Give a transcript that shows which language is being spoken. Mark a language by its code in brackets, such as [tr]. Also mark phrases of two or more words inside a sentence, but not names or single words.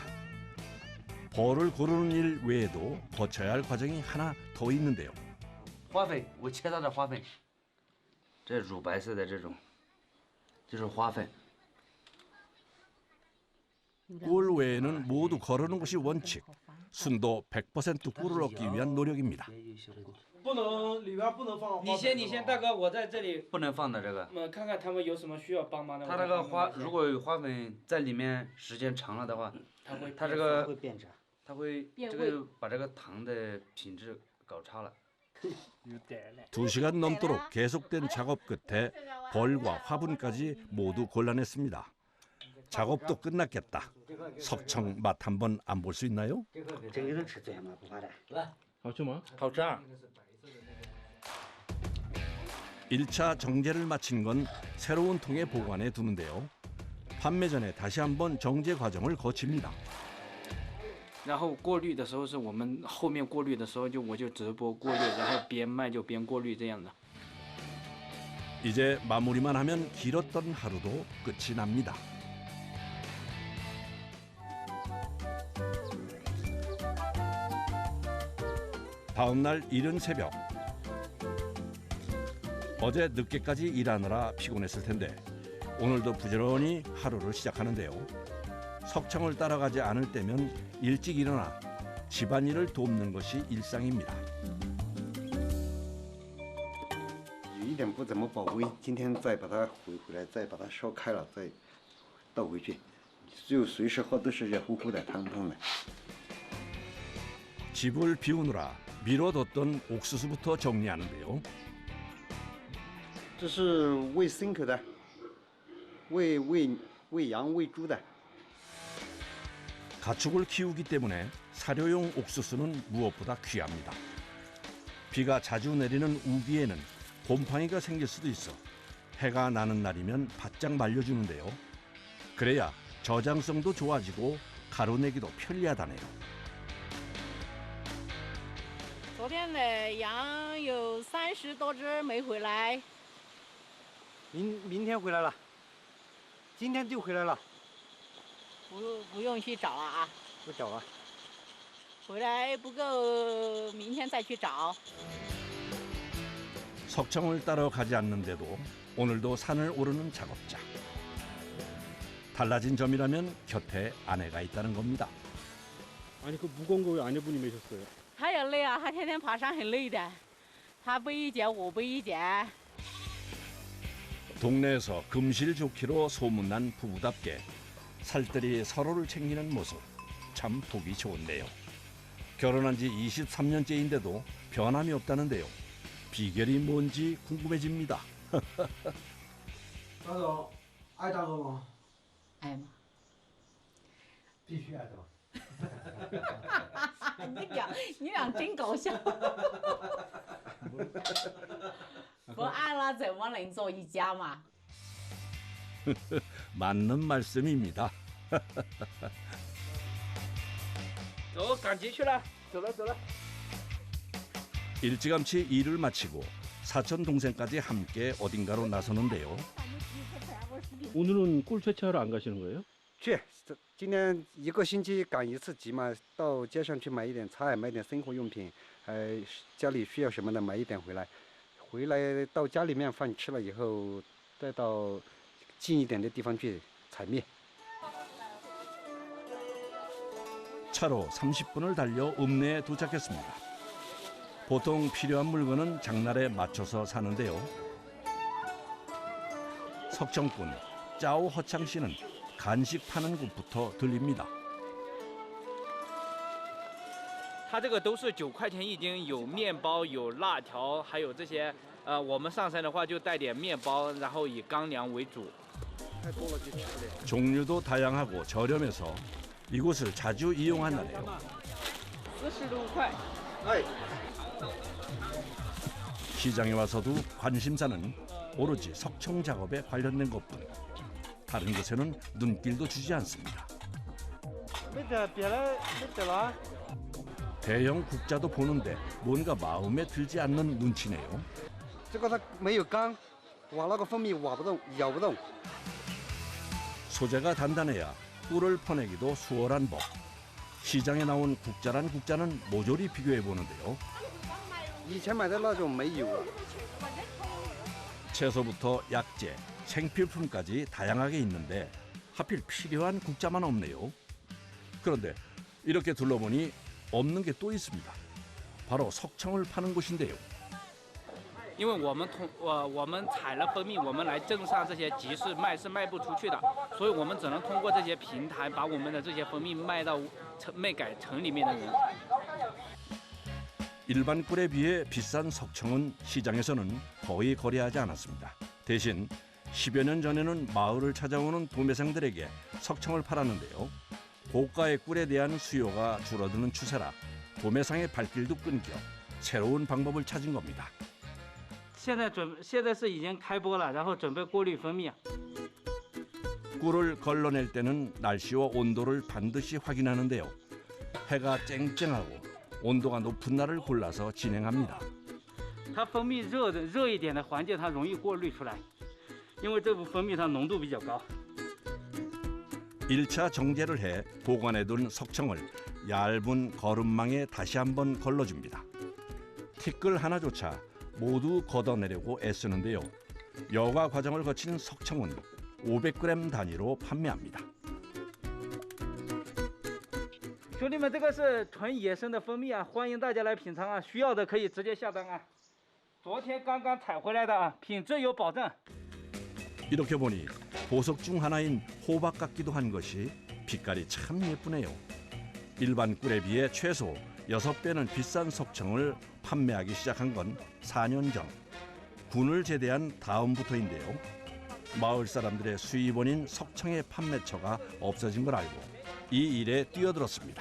[ko] 벌을 고르는 일 외에도 거쳐야 할 과정이 하나 더 있는데요. [zh] 花粉，我切到的花粉，这乳白色的这种，就是花粉。 [ko] 꿀 외에는 모두 거르는 것이 원칙. 순도 100% 꿀을 얻기 위한 노력입니다. [zh] 不能里边不能放。你先，大哥，我在这里。不能放的这个。看看他们有什么需要帮忙的。它这个花，如果有花粉在里面时间长了的话，它这个会变质，它会这个把这个糖的品质搞差了。 [ko] 2시간 넘도록 계속된 작업 끝에 벌과 화분까지 모두 골라냈습니다. 작업도 끝났겠다. 석청 맛 한번 안 볼 수 있나요? [zh] 这个能吃最吗？不怕的。好吃吗？好吃啊！ [ko] 1차 정제를 마친 건 새로운 통에 보관해 두는데요. 판매 전에 다시 한번 정제 과정을 거칩니다. [zh] 然后过滤的时候是我们后面过滤的时候我就直播过滤，然后边卖就边过滤这样的。 [ko] 이제 마무리만 하면 길었던 하루도 끝이 납니다. 다음 날 이른 새벽. 어제 늦게까지 일하느라 피곤했을 텐데 오늘도 부지런히 하루를 시작하는데요. 석청을 따라가지 않을 때면 일찍 일어나 집안일을 돕는 것이 일상입니다. [zh] 有一点不怎么保温，今天再把它回来，再把它烧开了，再倒回去，就随时喝都是热乎乎的、汤汤的。 [ko] 집을 비우느라 미뤄뒀던 옥수수부터 정리하는데요. [zh] 这是喂牲口的， 喂羊喂猪的。 [ko] 가축을 키우기 때문에 사료용 옥수수는 무엇보다 귀합니다. 비가 자주 내리는 우기에는 곰팡이가 생길 수도 있어 해가 나는 날이면 바짝 말려주는데요. 그래야 저장성도 좋아지고 가루내기도 편리하다네요. [zh] 昨天的羊有30多只没回来，明天回来了，今天就回来了，不用去找了啊，不找了。回来不够，明天再去找。 [ko] 석청을 따러 가지 않는데도 오늘도 산을 오르는 작업자. 달라진 점이라면 곁에 아내가 있다는 겁니다. 아니 그 무거운 거 왜 아내분이 메셨어요? [zh] 他也累啊，他天天爬山很累的，他背一节，我背一节。 [ko] 동네에서 금실 좋기로 소문난 부부답게 살뜰히 서로를 챙기는 모습 참 보기 좋은데요. 결혼한 지 23년째인데도 변함이 없다는데요. 비결이 뭔지 궁금해집니다. [zh] 大总爱大哥吗？哎妈，必须爱大。你俩真搞笑。不爱了怎么能做一家嘛？ [ko] 맞는 말씀입니다. [zh] 走，赶集去了，走了走了。 [ko] 일찌감치 일을 마치고 사촌 동생까지 함께 어딘가로 나서는데요. 오늘은 꿀 채취하러 안 가시는 거예요? [zh] 去，今天一个星期赶一次集嘛，到街上去买一点菜，买点生活用品，家里需要什么的买一点回来。回来到家里面饭吃了以后，再到近一点的地方去采蜜。 [ko] 차로 30분을 달려 읍내에 도착했습니다. 보통 필요한 물건은 장날에 맞춰서 사는데요. 석청꾼 짜오 허창 씨는 간식 파는 곳부터 들립니다. [zh] 它这个都是9块钱一斤，有面包，有辣条，还有这些。我们上山的话就带点面包，然后以干粮为主。 [ko] 종류도 다양하고 저렴해서 이곳을 자주 이용한다네요. [zh] 45块。 [ko] 시장에 와서도 관심사는 오로지 석청 작업에 관련된 것뿐. 다른 곳에는 눈길도 주지 않습니다. 대형 국자도 보는데 뭔가 마음에 들지 않는 눈치네요. [zh] 这个它没有缸，挖那个蜂蜜挖不动，咬不动。 [ko] 소재가 단단해야 꿀을 퍼내기도 수월한 법. 시장에 나온 국자란 국자는 모조리 비교해 보는데요. [zh] 以前买的那种没有啊。 [ko] 채소부터 약재, 생필품까지 다양하게 있는데 하필 필요한 국자만 없네요. 그런데 이렇게 둘러보니 없는 게 또 있습니다. 바로 석청을 파는 곳인데요. [zh] 因为我们采了蜂蜜，我们来镇上这些集市卖是卖不出去的，所以我们只能通过这些平台把我们的这些蜂蜜卖给城里面的人。 [ko] 일반 꿀에 비해 비싼 석청은 시장에서는 거의 거래하지 않았습니다. 대신 10여 년 전에는 마을을 찾아오는 도매상들에게 석청을 팔았는데요. 고가의 꿀에 대한 수요가 줄어드는 추세라 도매상의 발길도 끊겨 새로운 방법을 찾은 겁니다. [zh] 现在是已经开播了，然后准备过滤蜂蜜。 [ko] 꿀을 걸러낼 때는 날씨와 온도를 반드시 확인하는데요. 해가 쨍쨍하고 온도가 높은 날을 골라서 진행합니다. [zh] 它蜂蜜热一点的环境，它容易过滤出来，因为这部蜂蜜它浓度比较高。 [ko] 1차 정제를 해 보관해둔 석청을 얇은 거름망에 다시 한번 걸러줍니다. 티끌 하나조차 모두 걷어내려고 애쓰는데요. 여과 과정을 거친 석청은 500g 단위로 판매합니다. [zh] 兄弟们，这个是纯野生的蜂蜜啊，欢迎大家来品尝啊！需要的可以直接下单啊。昨天刚刚采回来的啊，品质有保证。 [ko] 이렇게 보니 보석 중 하나인 호박 같기도 한 것이 빛깔이 참 예쁘네요. 일반 꿀에 비해 최소 6배는 비싼 석청을 판매하기 시작한 건 4년 전. 군을 제대한 다음부터인데요. 마을 사람들의 수입원인 석청의 판매처가 없어진 걸 알고 이 일에 뛰어들었습니다.